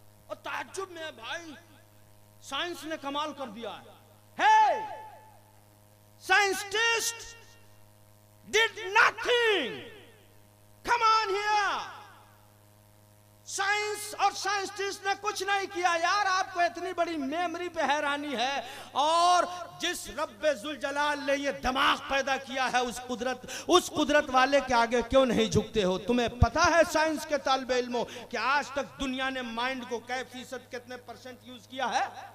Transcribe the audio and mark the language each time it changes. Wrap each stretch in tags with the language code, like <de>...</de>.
<hi>और ताज्जुब में भाई, साइंस ने कमाल कर दिया है।</hi> <en>Hey, scientists did nothing. Come on here.</en> <hi>Science और साइंटिस्ट ने कुछ नहीं किया यार। आपको इतनी बड़ी मेमोरी पे हैरानी है, और जिस रब्बे जुल जलाल ने ये दिमाग पैदा किया है, उस कुदरत वाले के आगे क्यों नहीं झुकते हो? तुम्हें पता है साइंस के तालिबे इल्मों कि आज तक दुनिया ने माइंड को कै फीसद, कितने % यूज किया है?</hi>